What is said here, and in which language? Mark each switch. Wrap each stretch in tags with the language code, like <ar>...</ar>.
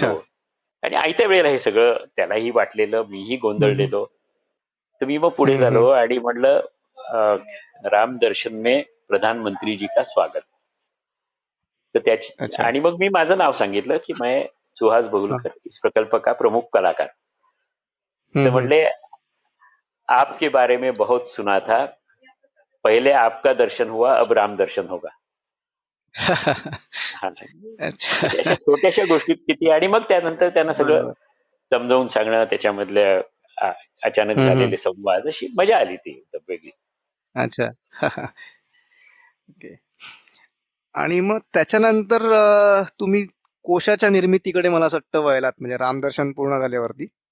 <mr>झालो, आणि आयत्या वेळेला हे सगळं त्यालाही वाटलेलं, मीही हम्म. गोंधळलेलो. तर मी मग पुढे हम्म. झालो आणि म्हणलं,</mr> <hi>राम दर्शन में प्रधानमंत्री जी का स्वागत.</hi> <mr>तर त्याची,</mr> <hi>अच्छा.</hi> <mr>आणि मग मी माझं नाव सांगितलं की मैं सुहास हा.</mr> <hi>बहुलकर, इस प्रकल्प का प्रमुख कलाकार. तर हम्म. म्हणले, आपके बारे में बहुत सुना था, पहले आपका दर्शन हुआ, अब राम दर्शन होगा.</hi> <mr>हा. म्हणजे अशा</mr> <hi>अच्छा.</hi> <mr>छोट्याशा गोष्टीत किती, आणि मग त्यानंतर त्यांना सगळं बरोबर. समजावून सांगणं, त्याच्यामधल्या अ, अचानक हम्म. झालेले संवाद, अशी मजा आली ती एकदम वेगळी.</mr> <hi>अच्छा. ओके.</hi> <mr>आणि मग त्याच्यानंतर तुम्ही कोशाच्या निर्मितीकडे मला असं वाटतं वळलात, म्हणजे रामदर्शन पूर्ण झाल्यावरती.</mr>